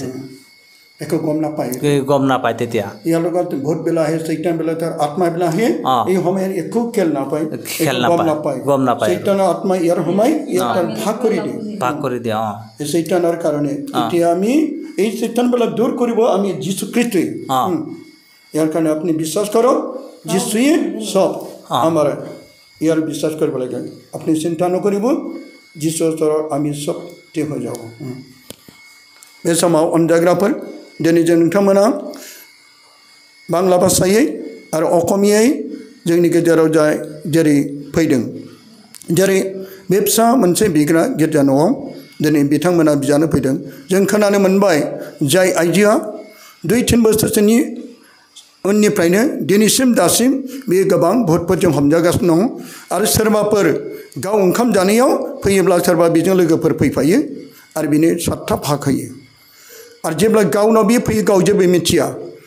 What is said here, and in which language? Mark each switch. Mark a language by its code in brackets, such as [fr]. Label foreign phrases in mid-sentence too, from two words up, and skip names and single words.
[as] একো গম নাপায় তেতিয়া ইয়াৰ লগত ভূত বিলাক আহে চৈতান বিলাক তাৰ আত্মা বিলাক আহে এই সময়ত একো গম নাপায় চৈতানৰ আত্মা ইয়াৰ সময় ইয়াৰ ভাগ কৰি দিয়ে এই চৈতানৰ কাৰণে এতিয়া আমি এই চৈতানবিলাক দূৰ কৰিব আমি যীশু খ্ৰীষ্টই ইয়াৰ কাৰণে আপুনি বিশ্বাস কৰক যীশুৱে সব আমাৰ ইয়াৰ বিশ্বাস কৰিব লাগে আপুনি চিন্তা নকৰিব যীশুৰ ওচৰত আমি সব ঠিক হৈ যাব [brx] बे समाव अनजाग्राफोर दिनै जों नोंथांमोना बांला भाषायै आरो असमियायै जोंनि गेजेराव जेरै फैदों जेरै बे फिसा मोनसे बिग्रा गिर्जा न'आव दिनै बिथांमोना बिजानो फैदों जों खोनानो मोनबाय जाय आइजोआ 2-3 बोसोरसोनि उननिफ्रायनो दिनैसिम दासिम बे गोबां भुतफोरजों हमजागासिनो दं आरो सोरबाफोर गाव ओंखाम जानायाव फैयोब्ला सोरबा बेजों लोगोफोर फैफायो आरो बिनो 7था भाग होयो आरो जेब्ला गावनाव बे फैयो गाव जेबो मिथिया